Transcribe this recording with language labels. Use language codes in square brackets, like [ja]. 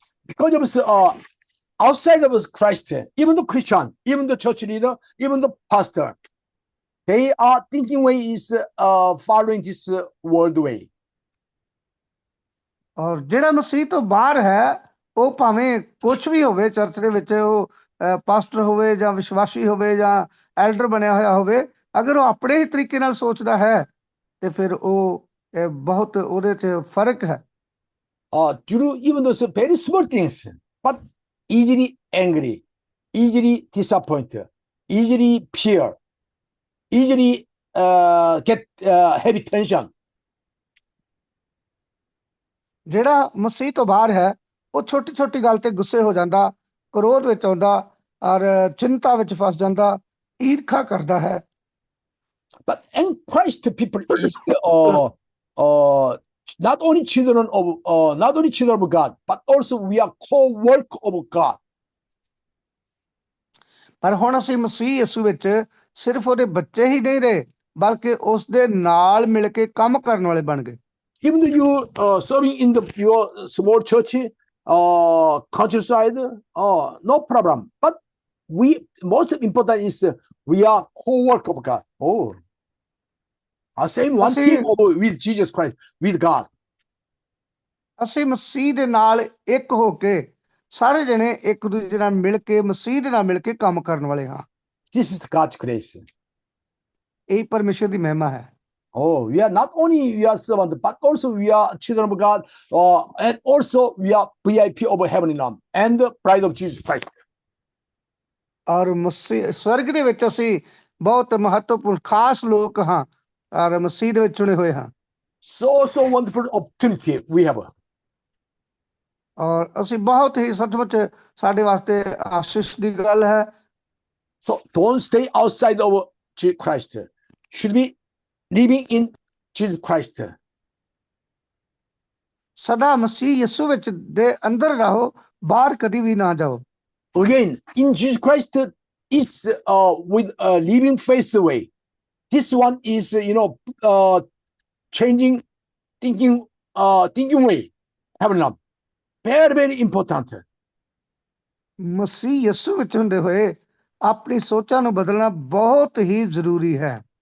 [en] Because of outside of Christ, even the Christian, even the church leader, even the pastor, they are thinking way is following this world way. [pa] ਔਰ ਜਿਹੜਾ ਮਸੀਹ ਤੋਂ ਬਾਹਰ ਹੈ ਉਹ ਭਾਵੇਂ ਕੁਛ ਵੀ ਹੋਵੇ, ਚਰਚ ਦੇ ਵਿੱਚ ਉਹ ਪਾਸਟਰ ਹੋਵੇ ਜਾਂ ਵਿਸ਼ਵਾਸੀ ਹੋਵੇ ਜਾਂ ਐਲਡਰ ਬਣਿਆ ਹੋਇਆ ਹੋਵੇ, ਅਗਰ ਉਹ ਆਪਣੇ ਹੀ ਤਰੀਕੇ ਨਾਲ ਸੋਚਦਾ ਹੈ ਤੇ ਫਿਰ ਉਹ ਬਹੁਤ ਉਹਦੇ 'ਚ ਫਰਕ ਹੈ। [en] Due even those very small things, but easily angry, easily disappointed, easily fear, easily get heavy tension. [pa] ਜਿਹੜਾ ਮਸੀਹ ਤੋਂ ਬਾਹਰ ਹੈ ਉਹ ਛੋਟੀ ਛੋਟੀ ਗੱਲ ਤੇ ਗੁੱਸੇ ਹੋ ਜਾਂਦਾ, ਕ੍ਰੋਧ ਵਿੱਚ ਆਉਂਦਾ ਔਰ ਚਿੰਤਾ ਵਿੱਚ ਫਸ ਜਾਂਦਾ, ਈਰਖਾ ਕਰਦਾ ਹੈ। [en] But in Christ, people is not only children of God, but also we are co-work of God. [pa] ਪਰ ਹੁਣ ਅਸੀਂ ਮਸੀਹ ਯਿਸੂ ਵਿੱਚ ਸਿਰਫ ਉਹਦੇ ਬੱਚੇ ਹੀ ਨਹੀਂ ਰਹੇ, ਬਲਕਿ ਉਸ ਦੇ ਨਾਲ ਮਿਲ ਕੇ ਕੰਮ ਕਰਨ ਵਾਲੇ ਬਣ ਗਏ। [en] Even though you serving in your small church, countryside, no problem. But most important is we are co-work of God. Same one team with Jesus Christ, with God. [pa] ਅਸੀਂ ਮਸੀਹ ਦੇ ਨਾਲ ਇੱਕ ਹੋ ਕੇ ਸਾਰੇ ਜਣੇ ਇੱਕ ਦੂਜੇ ਨਾਲ ਮਿਲ ਕੇ ਮਸੀਹ ਦੇ ਨਾਲ ਮਿਲ ਕੇ ਕੰਮ ਕਰਨ ਵਾਲੇ ਹਾਂ। [en] This is God's grace. [pa] ਇਹ ਪਰਮੇਸ਼ਰ ਦੀ ਮਹਿਮਾ ਹੈ। [en] We are not only we are servants, but also we are children of God, and also we are VIP of heavenly realm and the bride of Jesus Christ. [pa] ਔਰ ਮਸੀਹ ਸਵਰਗ ਦੇ ਵਿੱਚ ਅਸੀਂ ਬਹੁਤ ਮਹੱਤਵਪੂਰਨ ਖਾਸ ਲੋਕ ਹਾਂ ਔਰ ਮਸੀਹ ਦੇ ਵਿੱਚ ਚੁਣੇ ਹੋਏ ਹਾਂ। [en] So wonderful opportunity we have. [pa] ਔਰ ਅਸੀਂ ਬਹੁਤ ਹੀ ਸੱਚਮੁੱਚ ਸਾਡੇ ਵਾਸਤੇ ਆਸ਼ੀਸ਼ ਦੀ ਗੱਲ ਹੈ। [en] So don't stay outside of Jesus Christ. Should be living in Jesus Christ. [pa] ਸਦਾ ਮਸੀਹ ਯਿਸੂ ਵਿੱਚ ਦੇ ਅੰਦਰ ਰਹੋ, ਬਾਹਰ ਕਦੀ ਵੀ ਨਾ ਜਾਓ। [en] Again, in Jesus Christ is with a living faith way. This one is, changing thinking way. Have not. Very, very important. [pa] ਮਸੀਹ ਯਿਸੂ ਵਿੱਚ ਹੁੰਦੇ ਹੋਏ ਆਪਣੀ ਸੋਚਾਂ ਨੂੰ ਬਦਲਣਾ ਬਹੁਤ ਹੀ ਜ਼ਰੂਰੀ ਹੈ।